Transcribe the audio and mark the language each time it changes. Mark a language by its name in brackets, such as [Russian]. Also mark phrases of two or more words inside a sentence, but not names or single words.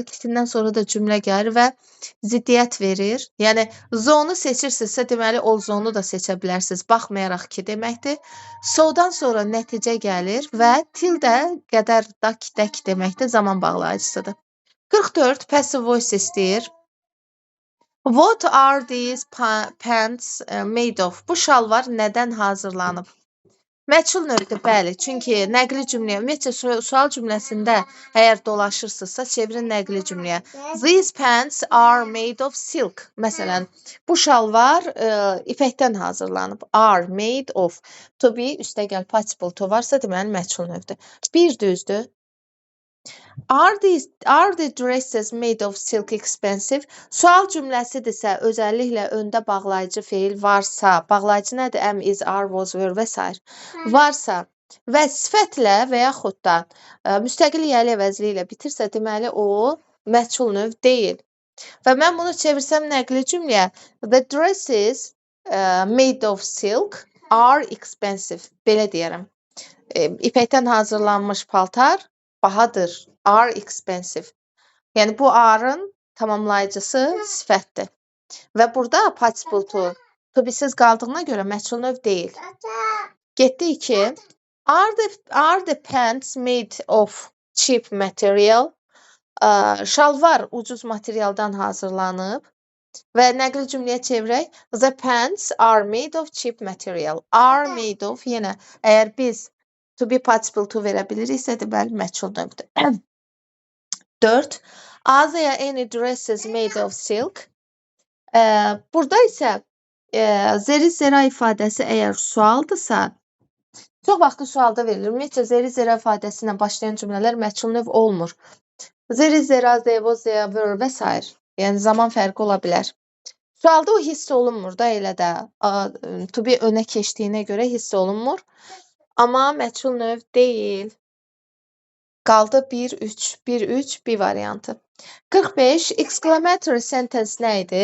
[Azerbaijani] İkisindən sonra da cümlə gəlir və ziddiyyət verir. Yəni, though-nu seçirsinizsə, deməli, although-nu da seçə bilərsiniz. Baxmayaraq ki, deməkdir. So-dan sonra nəticə gəlir və til də qədər, dak deməkdir, zaman bağlayıcısıdır. 44, [English] passive voice [Azerbaijani] istəyir. [English] What are these pants made of? [Azerbaijani] Bu şalvar nədən hazırlanıb? Məchul növdür, bəli. Çünki nəqli cümləyə, ümumiyyətcə sual cümləsində əgər dolaşırsınızsa, çevirin nəqli cümləyə. [English] These pants are made of silk. [Azerbaijani] Məsələn, bu şalvar ipəkdən hazırlanıb. [English] Are made of. To be, [Azerbaijani] üstəgəl [English] participle to [Azerbaijani] varsa, deməli, məchul növdür. Bir düzdür. [English] Are the dresses made of silk expensive? [Azerbaijani] Sual cümləsidirsə, özəlliklə öndə bağlayıcı feil varsa, bağlayıcı nədir? [English] Am, is, are, was, were və s. [Azerbaijani] Varsa və sifətlə və yaxud da müstəqil yəli əvəzli ilə bitirsə, deməli o məchul növ deyil. Və mən bunu çevirsəm nəqli cümləyə, [English] the dresses made of silk are expensive. [Azerbaijani] Belə deyərəm. İpəkdən hazırlanmış paltar bahadır. [English] Are expensive. [Azerbaijani] Yəni bu are-ın tamamlayıcısı sifətdir. Və burada [English] participle to be- [Azerbaijani] siz qaldığına görə məchul növ deyil. Getdi 2. [English] Are the pants made of cheap material? [Azerbaijani] Şalvar ucuz materialdan hazırlanıb. Və nəqli cümləyə çevirək. [English] The pants are made of cheap material. Are made of, [Azerbaijani] yenə əgər biz [English] to be participle to [Azerbaijani] verə biliriksə, deməli məchul növdür. 4. [English] Are there any dresses made of silk? [Azerbaijani] Burada isə zeri-zera ifadəsi əgər sualdırsa, çox vaxtı sualda verilir. Ümumiyyətcə, zeri-zera ifadəsi ilə başlayan cümlələr məchul növ olmur. Zeri-zera, [English] they, was, they, were və s. [Azerbaijani] Yəni zaman fərqi ola bilər. Sualda o hiss olunmur da elə də. [English] To be [Azerbaijani] önə keçdiyinə görə hiss olunmur. Amma məchul növ deyil. Qaldı 1-3, bir variantı. 45, [English] exclamatory sentence [Azerbaijani] nə idi?